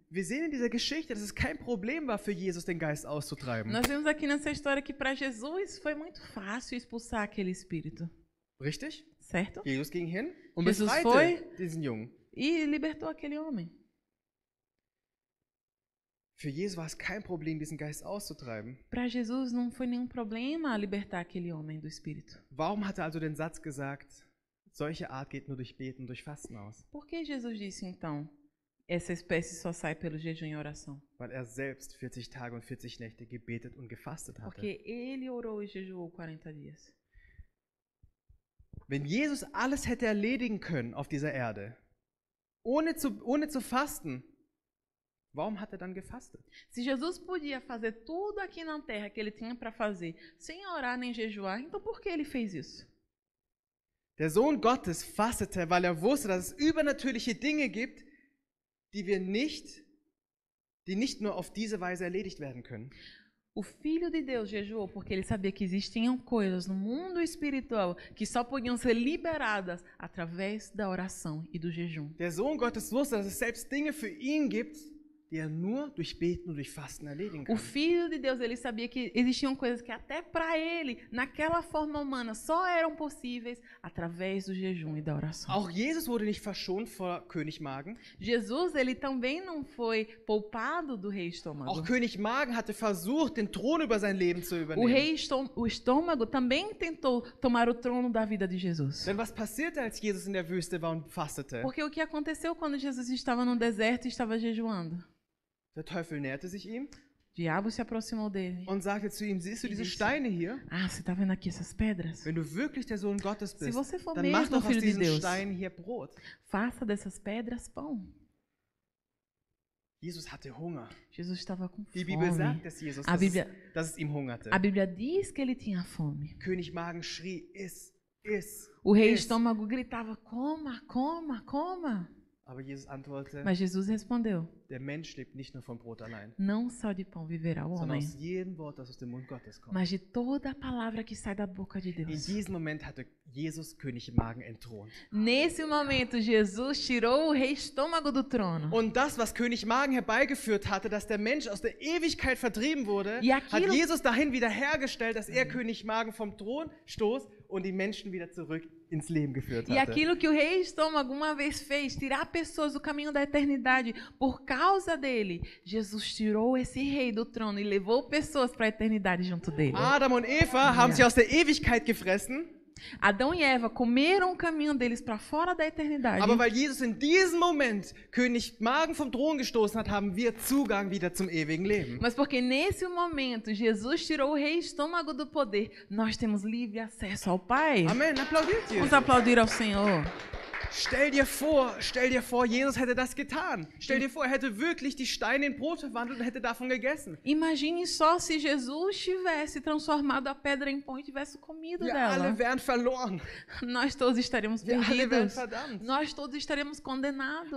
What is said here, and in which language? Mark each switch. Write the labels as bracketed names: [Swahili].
[German] Wir sehen in dieser Geschichte, dass es kein Problem war für Jesus, den Geist auszutreiben. [Portuguese] Nós vemos aqui nessa história que para Jesus foi muito fácil expulsar aquele espírito, [German] Richtig? [Portuguese] certo? [German] Jesus ging hin und Jesus befreite [Portuguese] foi- [German] diesen Jungen. [Portuguese] E libertou aquele homem. [German] Für Jesus war es kein Problem, diesen Geist auszutreiben. [Portuguese] Para Jesus não foi nenhum problema libertar aquele homem do espírito. [German] Warum hat er also den Satz gesagt, solche Art geht nur durch Beten und durch Fasten aus? [Portuguese] Por que Jesus disse então, essa espécie só sai pelo jejum e oração? [German] Weil er selbst 40 Tage und 40 Nächte gebetet und gefastet hatte. [Portuguese] Porque ele orou e jejuou 40 dias. [German] Wenn Jesus alles hätte erledigen können auf dieser Erde, ohne zu fasten, warum hat er dann gefastet? [Portuguese] Se Jesus podia fazer tudo aqui na terra que ele tinha para fazer, sem orar nem jejuar, então por que ele fez isso? [German] Der Sohn Gottes fastete, weil er wusste, dass es übernatürliche Dinge gibt, die nicht nur auf diese Weise erledigt werden können. [Portuguese] O Filho de Deus jejuou porque ele sabia que existiam coisas no mundo espiritual que só podiam ser liberadas através da oração e do jejum. [German] Der Sohn Gottes wusste, dass es selbst Dinge für ihn gibt, die er nur durch Beten und durch Fasten erledigen [Portuguese] O [German] kann. [Portuguese] Filho de Deus, ele sabia que existiam coisas que até para ele, naquela forma humana, só eram possíveis através do jejum e da oração. [German] Auch Jesus wurde nicht verschont vor König Magen. [Portuguese] Jesus, ele também não foi poupado do rei estômago. [German] Auch König Magen hatte versucht, den Thron über sein Leben zu [Portuguese] O [German] übernehmen. [Portuguese] rei o estômago também tentou tomar o trono da vida de Jesus. [German] Denn was passierte, als Jesus in der Wüste war und fastete? [Portuguese] Porque o que aconteceu quando Jesus estava no deserto e estava jejuando? [German] Der Teufel näherte sich ihm [Portuguese] O diabo se aproximou dele. [German] und sagte zu ihm, siehst du diese [Portuguese] disse, [German] Steine hier? [Portuguese] Ah, você está vendo aqui essas pedras? [German] Wenn du wirklich der Sohn Gottes [Portuguese] Se [German] bist, [Portuguese] você for [German] dann mach [Portuguese] mesmo [German] doch aus [Portuguese] filho de [German] diesen [Portuguese] Deus, [German] Steinen hier Brot. [Portuguese] faça dessas pedras pão. [German] Jesus hatte Hunger. [Portuguese] Jesus estava com [German] Die Bibel sagt, [Portuguese] fome. [German] dass [Portuguese] A Bíblia, [German] dass es ihm hungerte. [Portuguese] a Bíblia diz que ele tinha fome. [German] König Magen schrie, iss, iss, [Portuguese] O rei [German] iss. [Portuguese] estômago gritava, coma, coma, coma. [German] Aber Jesus antwortete, [Portuguese] Mas Jesus respondeu, [German] der Mensch lebt nicht nur vom Brot allein, [Portuguese] não só de pão viverá o [German] sondern [Portuguese] homem, [German] aus jedem Wort, das aus dem Mund Gottes kommt. [Portuguese] mas de toda a palavra que sai da boca de [German] In [Portuguese] Deus. [German] diesem Moment hatte Jesus König Magen entthront. [Portuguese] Nesse momento, Jesus tirou o rei estômago do trono. [German] Und das, was König Magen herbeigeführt hatte, dass der Mensch aus der Ewigkeit vertrieben wurde, Ja, hat Kilo- Jesus dahin wiederhergestellt, dass er König Magen vom Thron stoß und die Menschen wieder zurück ins Leben geführt [Portuguese] E [German] hatte. [Portuguese] aquilo que o rei estômago uma vez fez, tirar pessoas do caminho da eternidade, por causa dele, Jesus tirou esse rei do trono e levou pessoas para a eternidade junto dele. [German] Adam und Eva haben sie aus der Ewigkeit gefressen, [Portuguese] Adão e Eva comeram o caminho deles para fora da eternidade. [German] aber weil Jesus in diesem Moment König Magen vom Thron gestoßen hat, haben wir Zugang wieder zum ewigen Leben. [Portuguese] Mas porque nesse momento Jesus tirou o rei estômago do poder, nós temos livre acesso ao Pai. [German] Amen, applaudiert [Portuguese] Vamos [German] Jesus. [Portuguese] aplaudir ao Senhor. [German] Stell dir vor, Jesus hätte das getan. Stell dir vor, er hätte wirklich die Steine in Brot verwandelt und hätte davon gegessen. [Portuguese] Imagine só se Jesus tivesse transformado a pedra em pão e tivesse comido [German] Wir [Portuguese] dela. [German] alle wären verloren. [Portuguese] Nós todos estaremos [German] Wir alle wären [Portuguese] perdidos. [German] verdammt. [Portuguese] Nós todos estaremos condenados.